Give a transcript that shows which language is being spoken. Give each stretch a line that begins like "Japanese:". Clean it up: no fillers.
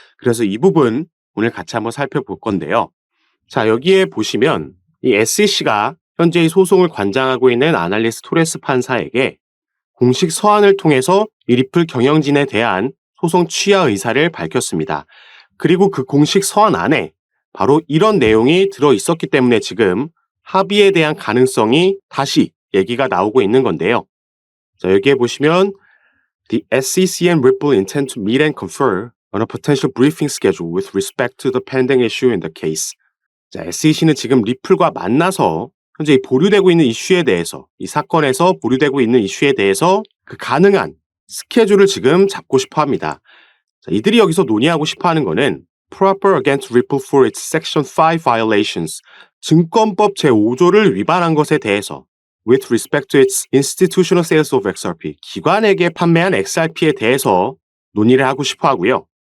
Korean: 그래서 이 부분 오늘 같이 한번 살펴볼 건데요. 자, 여기에 보시면 이 SEC가 현재 이 소송을 관장하고 있는 아날리스 토레스 판사에게 공식 서한을 통해서 이 리플 경영진에 대한 소송 취하 의사를 밝혔습니다. 그리고 그 공식 서한 안에 바로 이런 내용이 들어 있었기 때문에 지금 합의에 대한 가능성이 다시 얘기가 나오고 있는 건데요. 자, 여기에 보시면
English: The SEC and Ripple intend to meet and confer on a potential briefing schedule with respect to the pending issue in the case.
Korean: 자, SEC는 지금 리플과 만나서 현재 보류되고 있는 이슈에 대해서, 이 사건에서 보류되고 있는 이슈에 대해서 그 가능한 스케줄을 지금 잡고 싶어 합니다. 자, 이들이 여기서 논의하고 싶어 하는 거는
English: proper against Ripple for its Section 5 violations,
Korean: 증권법 제5조를 위반한 것에 대해서
English: with respect to its institutional sales of XRP,
Korean: 기관에게 판매한 XRP에 대해서 논의를 하고 싶어 하고요.